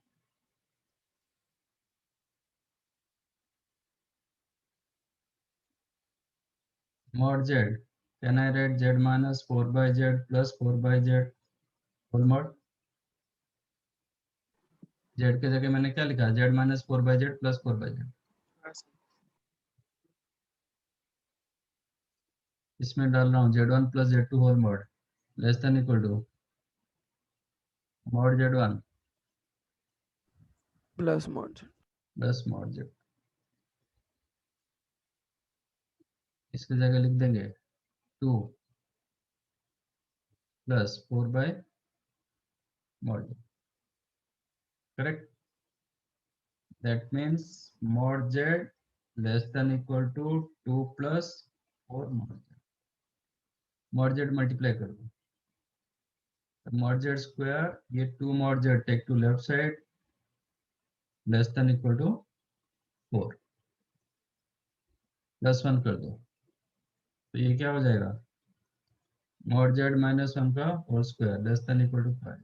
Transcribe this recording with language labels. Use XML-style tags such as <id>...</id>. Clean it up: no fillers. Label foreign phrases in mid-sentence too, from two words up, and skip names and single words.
<en>mod z, can I write z minus 4 by z plus 4 by z whole mod।</en> <hi>z के जगह मैंने क्या लिखा,</hi> <en>z minus 4 by z plus 4 by z।</en> <hi>इसमें डाल रहा हूँ</hi> <en>z1 plus z2 whole mod less than equal to mod z1 plus mod z plus mod z.</en> <hi>इसकी जगह लिख देंगे</hi> <en>2 plus 4 by mod z, correct. That means mod z less than equal to 2 plus 4 mod z। mod z multiply</en> <hi>कर दो,</hi> <en>mod z square, ये 2 mod z take to left side less than equal to 4 plus 1</en> <hi>कर दो, तो ये क्या हो जाएगा,</hi> <en>mod z minus 1 का whole square less than equal to 5.</en>